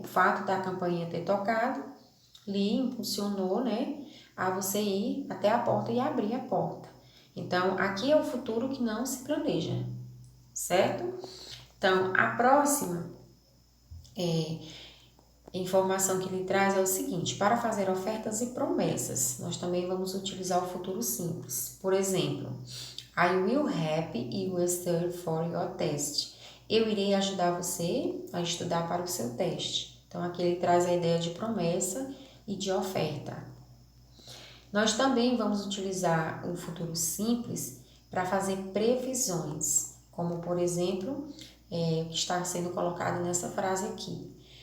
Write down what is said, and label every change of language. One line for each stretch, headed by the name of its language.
Portuguese: O fato da campainha ter tocado lhe impulsionou, né, a você ir até a porta e abrir a porta. Então, aqui é o futuro que não se planeja, certo? Então, a próxima informação que ele traz é o seguinte: para fazer ofertas e promessas, nós também vamos utilizar o futuro simples. Por exemplo,
English: I will help you study for your test.
Portuguese: Eu irei ajudar você a estudar para o seu teste. Então, aqui ele traz a ideia de promessa e de oferta. Nós também vamos utilizar o futuro simples para fazer previsões, como por exemplo, o que está sendo colocado nessa frase aqui.